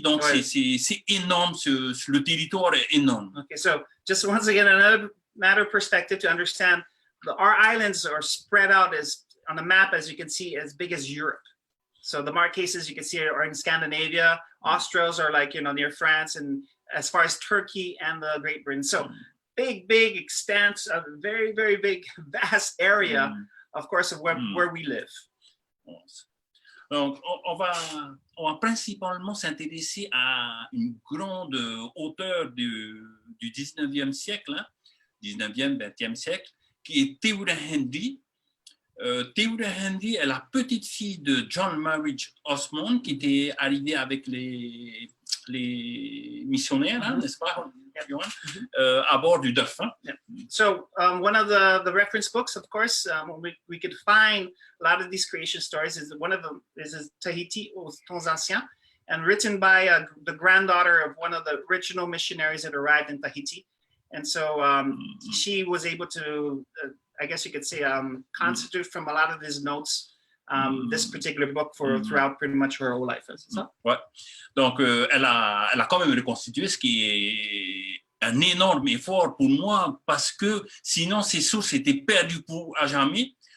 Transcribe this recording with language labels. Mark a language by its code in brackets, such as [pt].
[fr] Donc, c'est énorme, le territoire est énorme. [en] Okay, so just once again, another matter of perspective to understand, our islands are spread out on the map, as you can see, as big as Europe. So the Marquesas you can see are in Scandinavia. Australs are like, near France, and as far as Turkey and the Great Britain. So big extent, a very, very big, vast area, of course, of where we live. [fr] Donc, on va principalement s'intéresser à une grande auteure du 19e siècle, 19e, 20e siècle, qui est Te Henry. Te Henry est la petite fille de John Marriage Osmond, qui était arrivé avec les missionnaires, n'est-ce pas, à bord du Dauphin. [en] Yeah. So one of the reference books, of course, we could find a lot of these creation stories. One of them is Tahiti aux Temps Anciens, and written by the granddaughter of one of the original missionaries that arrived in Tahiti. And so she was able to, I guess you could say, constitute from a lot of his notes this particular book throughout pretty much her whole life. So. [fr] Ouais. Donc, elle a quand même reconstitué, ce qui est un énorme effort pour moi, parce que sinon, ces sources étaient perdues à jamais.